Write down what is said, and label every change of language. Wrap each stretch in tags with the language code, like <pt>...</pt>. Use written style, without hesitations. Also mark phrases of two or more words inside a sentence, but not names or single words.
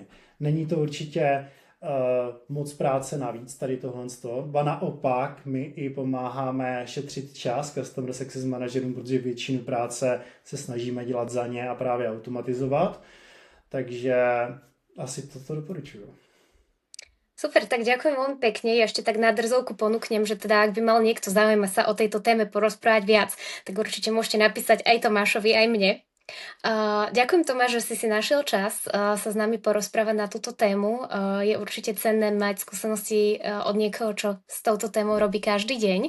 <cs>Není to určitě moc práce navíc, tady tohle. Ba naopak, my i pomáháme šetřit čas</cs> <en>Customer Success</en> <cs>manažerům, protože většinu práce se snažíme dělat za ně a právě automatizovat. Takže asi toto doporučuju.</cs> <sk>Super, tak ďakujem veľmi pekne. Ja ešte tak na drzovku ponúknem, že teda ak by mal niekto záujem sa o tejto téme porozprávať viac, tak určite môžete napísať aj Tomášovi, aj mne. Ďakujem, Tomáš, že si našiel čas sa s nami porozprávať na túto tému. Je určite cenné mať skúsenosti od niekoho, čo s touto témou robí každý deň.</sk>